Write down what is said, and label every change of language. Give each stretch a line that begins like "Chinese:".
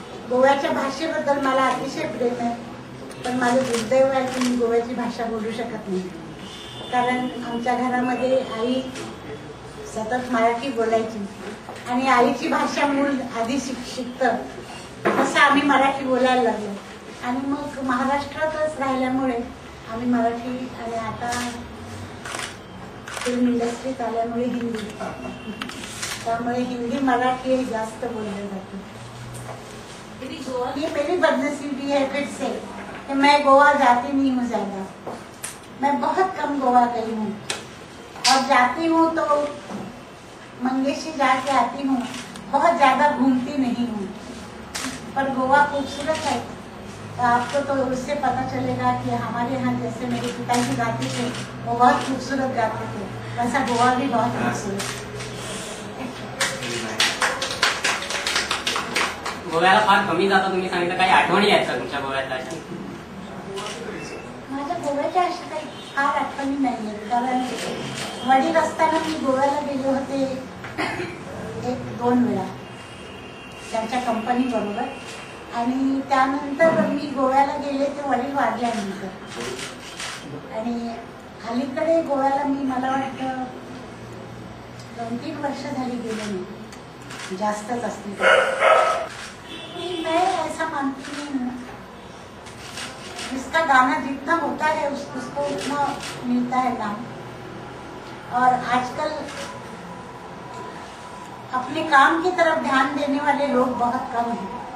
Marathi: गोव्याच्या भाषेबद्दल मला अतिशय प्रेम आहे, पण माझं दुर्दैव आहे की मी गोव्याची भाषा बोलू शकत नाही, कारण आमच्या घरामध्ये आई सतत मराठी बोलायची, आणि आईची भाषा मूळ आधी शिकतं तसं आम्ही मराठी बोलायला लागलो, आणि मग महाराष्ट्रातच राहिल्यामुळे आम्ही मराठी, आणि आता फिल्म इंडस्ट्रीत आल्यामुळे हिंदी, त्यामुळे हिंदी मराठी जास्त बोलले जाते।
Hindi: ये मेरी बदनसीबी है फिर से कि मैं गोवा जाती नहीं हूँ ज्यादा। मैं बहुत कम गोवा गई हूँ, और जाती हूँ तो मंगेशी जाके आती हूँ, बहुत ज्यादा घूमती नहीं हूँ। पर गोवा खूबसूरत है, तो आपको तो उससे पता चलेगा कि हमारे यहाँ जैसे मेरे पिताजी गाते थे वो बहुत खूबसूरत गाते थे, वैसा गोवा भी बहुत खूबसूरत है।
Marathi: गोव्याला फार कमी जाता तुम्ही सांगितलं, काही आठवणी आहेत का तुमच्या गोव्यातल्या? माझ्या गोव्याच्या अशा काही फार आठवणी नाही आहेत, कारण वडील असताना मी गोव्याला गेले होते 1-2 वेळा त्यांच्या कंपनी बरोबर, आणि त्यानंतर मी गोव्याला गेले ते वडील वाढल्यानंतर, आणि अलीकडे गोव्याला मी मला वाटतं 2-3 वर्ष झाली गेले नाही, जास्तच असते।
Hindi: मैं ऐसा मानती नहीं हूँ, जिसका गाना जितना होता है उसको उतना मिलता है नाम, और आजकल अपने काम की तरफ ध्यान देने वाले लोग बहुत कम हैं।